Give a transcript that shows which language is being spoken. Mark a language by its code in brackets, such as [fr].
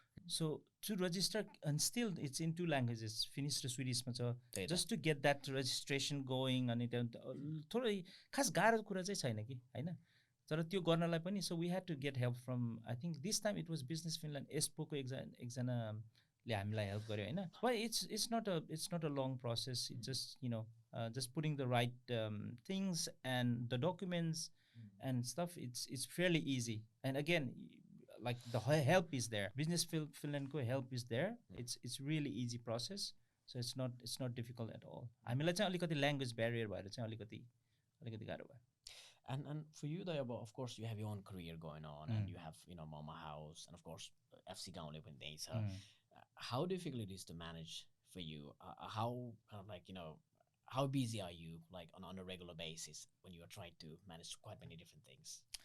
[en] So to register, and still it's in 2 languages, [ne] Finnish र Swedish मा छ, [en] just to get that registration going. [ne] अनि थोरै खास गाह्रो कुरा चाहिँ छैन कि, होइन तर त्यो गर्नलाई पनि. [en] So we had to get help from, I think this time it was Business Finland, [ne] ESPO को एकजनाले हामीलाई हेल्प गर्यो, होइन. [en] But it's not a long process. It's just, you know, just putting the right things and the documents and stuff. It's fairly easy. And again, like the help is there. Business Finland को help is there. It's really easy process. So it's not difficult at all. [ne] हामीलाई चाहिँ अलिकति language barrier भएर चाहिँ अलिकति गाह्रो भयो. [en] And for you, of course, you have your own career going on, and you have, you know, Mama House, and of course, FC Gaunle when they so. How difficult it is to manage for you? How kind of like, you know, how busy are you like on a regular basis when you are trying to manage quite many different things?